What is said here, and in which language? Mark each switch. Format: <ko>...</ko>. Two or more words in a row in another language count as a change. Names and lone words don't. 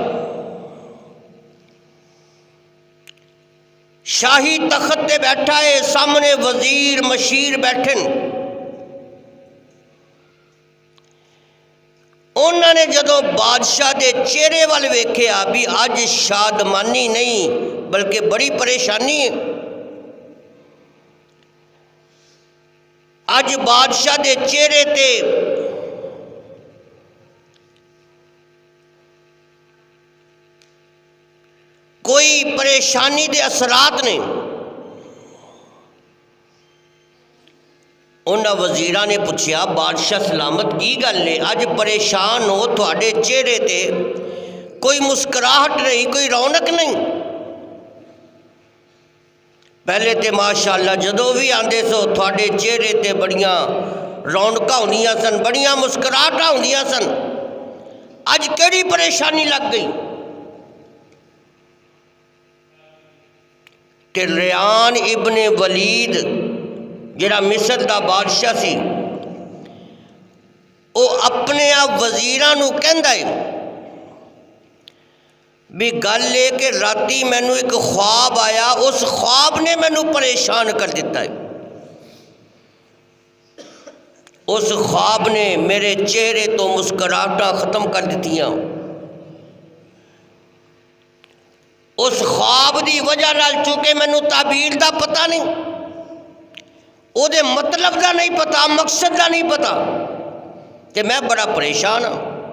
<pa>شاہی تخت تے بیٹھا ہے، سامنے وزیر مشیر بیٹھے. انہوں نے جدو بادشاہ دے چہرے وال ویکھیا بھی اج شادمانی نہیں بلکہ بڑی پریشانی ہے. اج بادشاہ دے چہرے تے کوئی پریشانی دے اثرات نہیں. انہاں وزیراں نے پوچھیا بادشاہ سلامت کی گل ہے، اج پریشان ہو، تھوڑے چہرے تے کوئی مسکراہٹ نہیں، کوئی رونق نہیں. پہلے تے ماشاءاللہ جدو بھی آندے سو تھوڑے چہرے تے بڑیاں رونقاں ہوندیاں سن، بڑیاں مسکراہٹاں ہوندیاں سن، اج کیڑی پریشانی لگ گئی؟ کہ ریان ابن ولید جڑا مصر دا بادشاہ سی، وہ اپنے وزیراں نو کہندا ہے بھی گل ہے کہ راتی مینوں ایک خواب آیا، اس خواب نے مینوں پریشان کر دیتا ہے. اس خواب نے میرے چہرے تو مسکراہٹاں ختم کر دیتیاں. اس خواب دی وجہ نال چونکہ مینوں تعبیر دا پتہ نہیں، او دے مطلب دا نہیں پتا، مقصد دا نہیں پتا، کہ میں بڑا پریشان ہوں.</pa>